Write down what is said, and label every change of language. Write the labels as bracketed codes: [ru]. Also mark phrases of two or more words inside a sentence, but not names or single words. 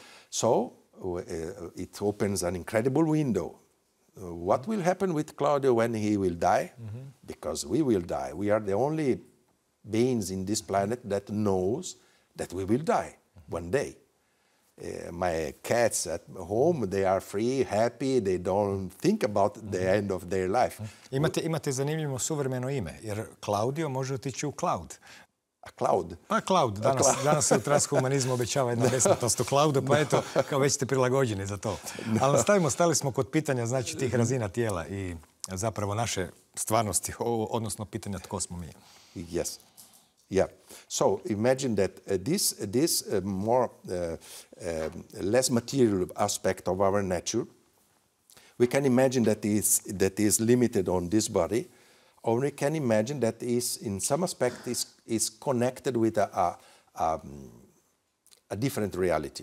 [en] So it opens an incredible window What will happen with Claudio when he will die? Because we will die. We are the only beings in this planet that knows that we will die one day. My cats at home, they are free, happy, they don't think about the end of their life. [hr] Imate zanimljivo suvremeno ime, jer Claudio može otići u cloud. [en] A cloud? [hr] Pa cloud. Danas se u transhumanizmu obećava jedna besplatnost u cloudu, pa eto, kao već ste prilagođeni za to. Ali stali smo kod pitanja, znači, tih razina tijela i zapravo naše stvarnosti, odnosno pitanja tko smo mi. [en] Yes. Yeah. So imagine that this more less material aspect of our nature, we can imagine that is limited on this body, or we can imagine that is in some aspect is connected with a different reality.